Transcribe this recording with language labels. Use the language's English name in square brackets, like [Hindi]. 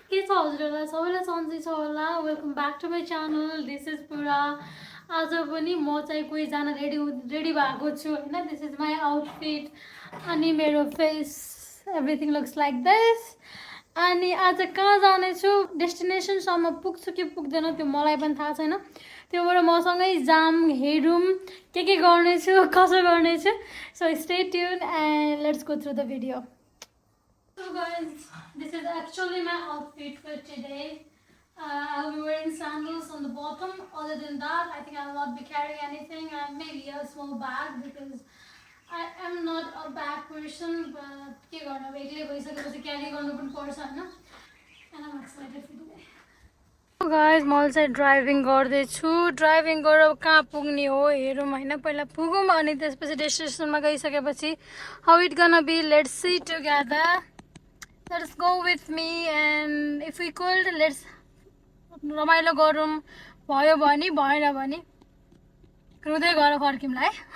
[Nepali] छ हजुरहरूलाई सबैलाई सन्चै छ होला [English] welcome back to my channel this is [Nepali] पुरा आज पनि म चाहिँ कोहीजना रेडी भएको छु होइन [English] this is my outfit [Nepali] अनि मेरो face [English] everything looks like this [Nepali] अनि आज कहाँ जानेछु डेस्टिनेसनसम्म पुग्छु कि पुग्दैन त्यो मलाई पनि थाहा छैन त्योबाट मसँगै जाम हेरौँ के गर्नेछु कसो गर्नेछु [English] So stay tune and let's go through the video. So guys, this is actually my outfit for today. I'll be wearing sandals on the bottom. Other than that, I think I'll not be carrying anything. Maybe a small bag because I am not a bag person. [Nepali] But के गर्नु बेग्लै भइसकेपछि क्यारी गर्नु पनि पर्छ हैन. [English] And I'm excited for today. So guys, [Nepali] म चाहिँ ड्राइभिङ गर्दैछु. ड्राइभिङ गरेर कहाँ पुग्ने हो हेरौँ हैन. पहिला पुगौँ अनि त्यसपछि डेस्टिनेसनमा गइसकेपछि [English] how it gonna be, let's see together. Let's go with me and if we could let's [Nepali] रमाइलो गरौँ भयो भने भएन भने रुँदै गएर फर्किमला है.